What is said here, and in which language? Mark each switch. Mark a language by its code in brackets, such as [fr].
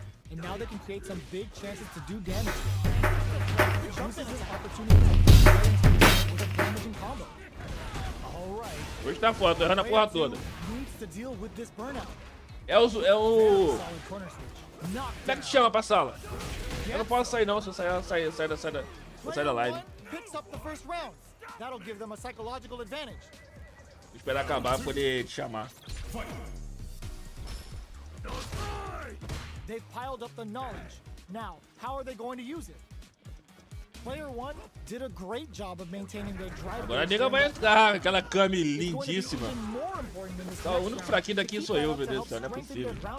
[en] And now they can create some big chances to do damage. Uses this opportunity with a damaging combo. All right. [pt] Hoje tá foda, tô errando a porra toda. [en] Needs to deal with this burnout. [pt] É o... [en] Solid corner switch. Knock [pt] Como é que te chama pra sala? Eu não posso sair não, se eu sair da live. [en] Picks up the first round. That'll give them a psychological advantage. [pt] Vou esperar acabar pra poder te chamar. [en] They've piled up the knowledge. Now, how are they going to use it? Player 1 did a great job of maintaining their drive. [pt] Agora a nega vai entrar, aquela Kami lindíssima. Tá, o único fraquinho daqui sou eu, meu Deus do céu, não é possível.